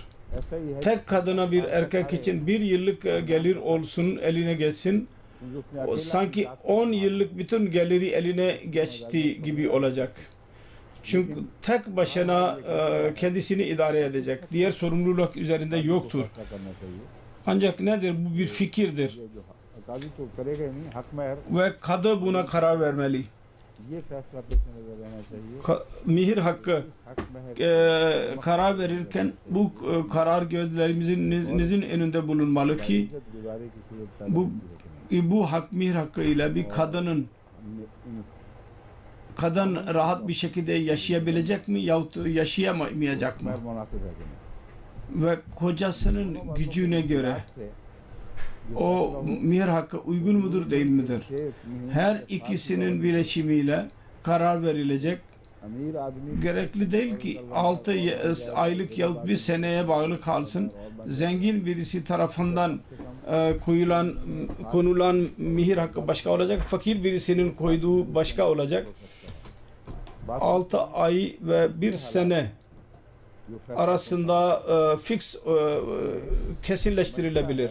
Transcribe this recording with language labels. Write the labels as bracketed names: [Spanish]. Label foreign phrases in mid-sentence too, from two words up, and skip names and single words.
[Turkish] Tek kadına bir erkek için bir yıllık gelir olsun, eline geçsin. O sanki 10 yıllık bütün geliri eline geçti gibi olacak. Çünkü tek başına kendisini idare edecek. Diğer sorumluluk üzerinde yoktur. Ancak nedir? Bu bir fikirdir. [Urdu] یہ جو قاضی تو کرے گا ہی نہیں، حق مہر [Turkish] Ve kadı buna karar vermeli. [Urdu] یہ فیصلہ پیش نظر رہنا چاہیے. [Turkish] Mihir hakkı [Urdu] حق مہر [Turkish] karar verirken bu karar gözlerimizin önünde bulunmalı ki [Urdu] گزارے کی صورت پیدا [Turkish] bu [Urdu] ہوتی ہے. [Turkish] bu hak mihir hakkı ile bir kadının kadın rahat bir şekilde yaşayabilecek mi yahut yaşayamayacak mı? [Urdu] مہر مناسب ہے کہ نہیں? [Turkish] Ve kocasının gücüne göre o mihir hakkı uygun mudur değil midir? Her ikisinin bileşimiyle karar verilecek. [Urdu] امیر آدمی [Turkish] Gerekli değil ki 6 aylık yahut bir seneye bağlı kalsın. Zengin birisi tarafından konulan mihir hakkı başka olacak. Fakir birisinin koyduğu başka olacak. 6 ay ve 1 sene arasında fix kesinleştirilebilir.